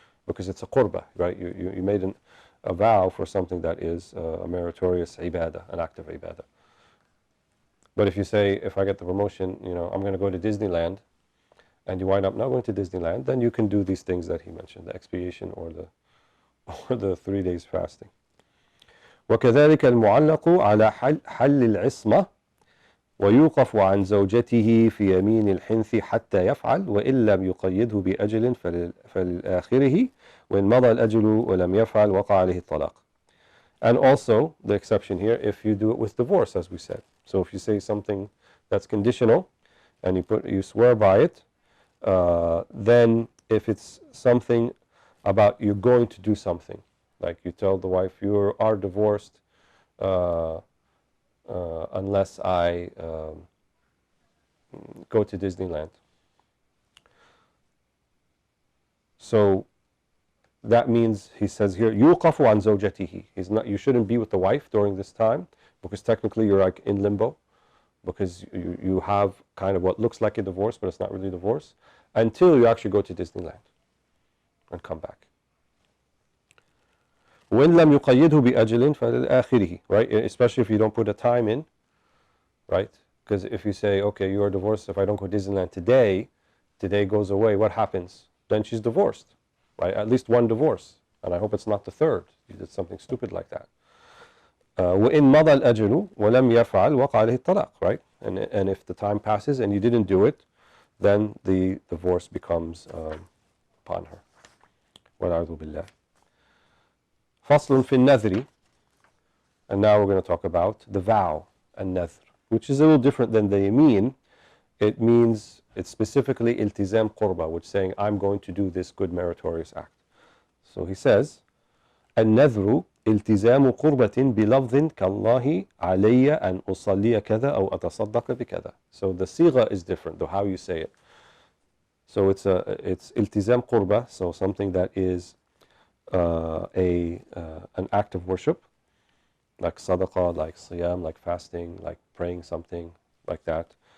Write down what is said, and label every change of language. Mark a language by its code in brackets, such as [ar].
[en] Because it's a qurbah, right? You made a vow for something that is a meritorious ibadah, an act of ibadah. But if you say, if I get the promotion, I'm going to go to Disneyland, and you wind up not going to Disneyland, then you can do these things that he mentioned, the expiation or the 3 days fasting. [ar] وكذلك المعلق على حل العصمة ويوقف عن زوجته في يمين الحنث حتى يفعل وإن لم يقيده بأجل فلآخره وإن مضى الأجل ولم يفعل وقع عليه الطلاق. [en] And also, the exception here, if you do it with divorce, as we said. So if you say something that's conditional and you swear by it, then if it's something about you're going to do something, like you tell the wife you are divorced unless I go to Disneyland. So that means, he says here, [ar] يُوقَفُ عَنْ زَوْجَتِهِ. [en] You shouldn't be with the wife during this time, because technically you're like in limbo, because you have kind of what looks like a divorce, but it's not really divorce, until you actually go to Disneyland and come back. [ar] وإن لم يقيده بأجل فلآخره, [en] right? Especially if you don't put a time in, right? Because if you say, okay, you are divorced, if I don't go to Disneyland today, today goes away, what happens? Then she's divorced, right? At least one divorce, and I hope it's not the third. You did something stupid like that. [ar] وإن مضى الأجل ولم يفعل وقع عليه الطلاق, [en] right? And if the time passes and you didn't do it, then the divorce becomes upon her. [ar] والعياذ بالله. فصل في النذر. [en] And now we're going to talk about the vow and nadhr, which is a little different than the yamin. It means, it's specifically iltizam qurba, which is saying, I'm going to do this good meritorious act. So he says, [ar] النذر التزام قربة بلفظ كالله علي أن أصلي كذا أو أتصدق بكذا. [en] So the sigha is different, though how you say it. So it's iltizam qurba, so something that is an act of worship, like sadaqah, like siyam, like fasting, like praying something like that.